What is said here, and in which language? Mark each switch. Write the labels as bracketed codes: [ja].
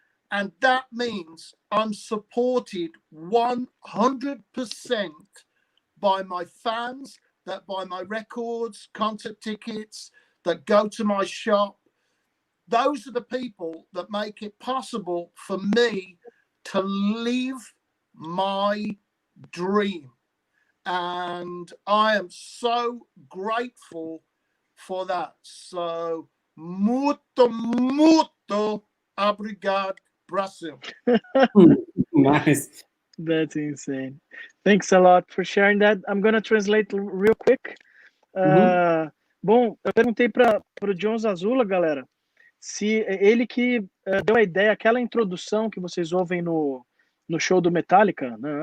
[en] And that means I'm supported 100% by my fans that buy my records, concert tickets, that go to my shop. Those are the people that make it possible for me to live my dream. And I am so grateful for that. So, [pt] muito, muito obrigado, [en] Brazil. Nice. That's insane. Thanks a lot for sharing that. I'm going to translate real quick. [pt] Bom, eu perguntei para o Jon Zazula, galera, se ele que deu a ideia, aquela introdução que vocês ouvem no show do Metallica.